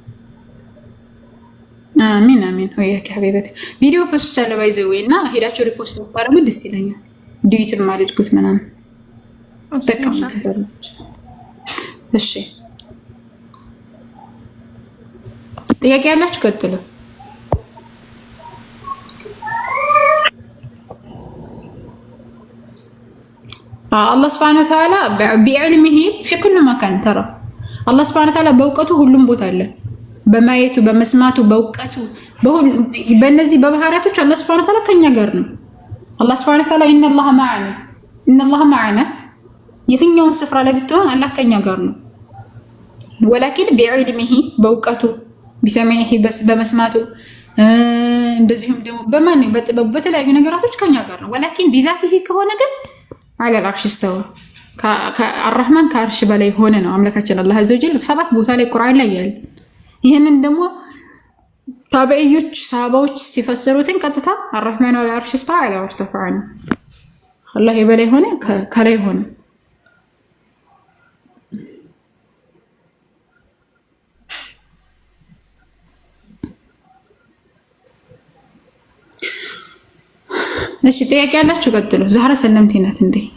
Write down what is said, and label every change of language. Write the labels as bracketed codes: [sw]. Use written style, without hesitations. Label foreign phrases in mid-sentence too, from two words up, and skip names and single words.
[am] አሚን አሚን። [ar] وإياكِ حبيبتي [am] ቪዲዮ ፖስት አለ ባይዘው እና ሄዳችሁ ሪፖስት ብታረጉ ደስ ይለኛል። ዲዩትን ማድረግኩት ምናምን ተጠቀሙት። እሺ ጥያቄ ያላችሁ ቀጥሉ። አላህ [ar] سبحانه وتعالى بعلمه في كل مكان ترى [am] አላህ [ar] سبحانه وتعالى [am] በእውቀቱ ሁሉም ቦታ አለ። በማየቱ በመስማቱ በእውቀቱ በእነዚህ በባህሪያቶች አላህ [ar] سبحانه وتعالى [am] ከኛ ጋር ነው። አላህ [ar] سبحانه وتعالى [am] إن [ar] الله معنا [am] የትኛውም ስፍራ ላይ ብትሆን አላህ ከኛ ጋር ነው። [ar] ولكن بعلمه [am] በእውቀቱ [ar] بسمعه بس [am] በመስማቱ እንደዚሁም ደግሞ በማን በጥበብ በተለያዩ ነገራቶች ከኛ ጋር ነው። [ar] ولكن بذاته [am] ከሆነ ግን [ar] على العرش استوى الرحمن كعرش [am] በላይ ሆነ ነው አምላካችን አላህ [ar] عز وجل [am] ሰባት ቦታ ላይ ቁርአን ላይ ያለ። ይሄንን ደግሞ ታቢዒዎች ሰሃባዎች ሲፈስሩትን ቀጥታ [ar] الرحمن على العرش استوى على ارتفع [am] አላህ የበላይ ሆነ ከላይ ሆነ። እሺ ጥያቄ ያላችሁ ቀጥሉ። ዛህራ ሰለምቴ ናት እንዴ?